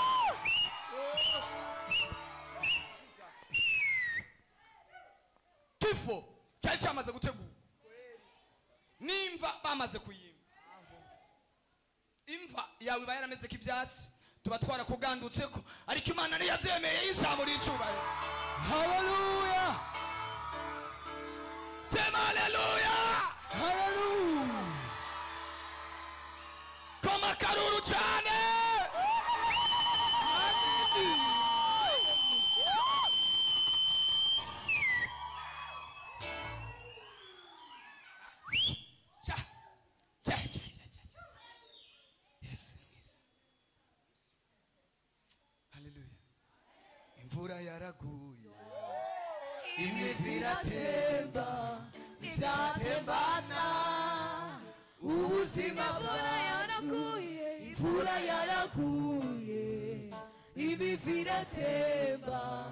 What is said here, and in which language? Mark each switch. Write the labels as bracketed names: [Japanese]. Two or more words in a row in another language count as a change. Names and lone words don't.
[Kinyarwanda] Kifo cyari cyamaze gutegura, nimva bamaze kuyimba, imva yawe iba yarameze k'ibyatsi, tuba twarakugandutse ko, ariko Imana ntiyabyemeye. Yizamuriye icyubahiro. Hallelujah. [Swahili] Sema haleluya. [Kinyarwanda] Hallelujah. Koma karuru cyane. Cha, cha, cha, cha, cha. Yesu mwiza. Haleluya. Imvura yaraguye, imivu iratemba, Ibyatembana ubuzima bwaraguye. Imvura yaraguye, imivu iratemba.